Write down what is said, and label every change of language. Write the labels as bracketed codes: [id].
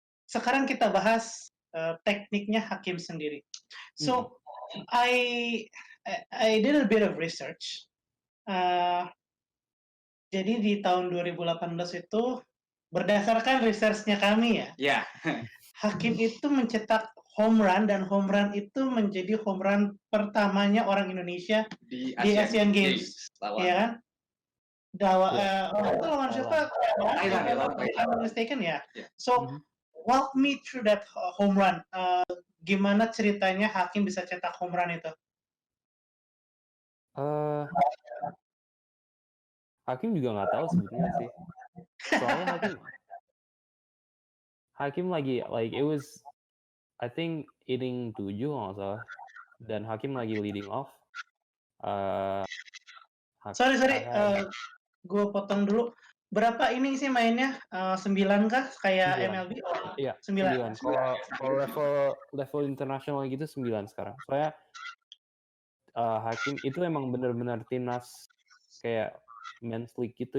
[id] Sekarang kita bahas tekniknya Hakim sendiri. [en] So I did a bit of research. [id] Jadi di tahun 2018 itu berdasarkan research-nya kami ya. Hakim itu mencetak home run dan home run itu menjadi home run pertamanya orang Indonesia di Asian Games. Ya kan? Lawan siapa? [en] I'm mistaken [id] ya. [en] So walk me through that home run. [id] Gimana ceritanya Hakim bisa cetak home run itu? Hakim juga nggak tahu sebetulnya sih. Soalnya Hakim lagi [en] like it was I think inning 7 [id] kalau nggak salah, dan Hakim lagi leading off. Sorry, gue potong dulu. Berapa inning sih mainnya? 9 kah kayak 9. MLB? Oh, Iya, 9. 9. Kalau level internasional gitu 9 sekarang. Soalnya Hakim itu emang benar-benar timnas kayak men's league gitu.